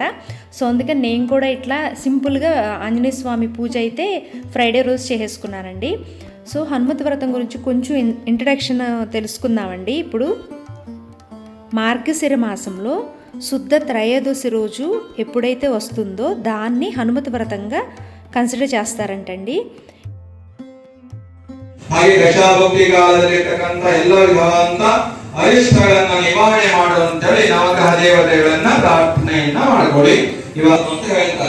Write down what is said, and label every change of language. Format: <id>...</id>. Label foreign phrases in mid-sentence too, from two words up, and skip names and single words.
<te>సో అందుకని నేను కూడా ఇట్లా సింపుల్గా ఆంజనేయ స్వామి పూజ అయితే ఫ్రైడే రోజు చేసేసుకున్నానండి. సో హనుమత్ వ్రతం గురించి కొంచెం ఇంట్రడక్షన్ తెలుసుకుందామండి. ఇప్పుడు మార్గశిర మాసంలో శుద్ధ త్రయోదశి రోజు ఎప్పుడైతే వస్తుందో దాన్ని హనుమత్ వ్రతంగా కన్సిడర్ చేస్తారంటండి.</te> <kn>ಹಾಗೆ ದಶಾಭಕ್ತಿ ಕಾಲದಲ್ಲಿರ್ತಕ್ಕಂಥ ಎಲ್ಲ ವಿಧವಾದಂತ ಅರಿಷ್ಟಗಳನ್ನ ನಿವಾರಣೆ ಮಾಡುವಂತೇಳಿ ನವಗ್ರಹ ದೇವತೆಗಳನ್ನ ಪ್ರಾರ್ಥನೆಯನ್ನ ಮಾಡ್ಕೊಳ್ಳಿ ಇವತ್ತು ಅಂತ ಹೇಳ್ತಾರೆ.</kn>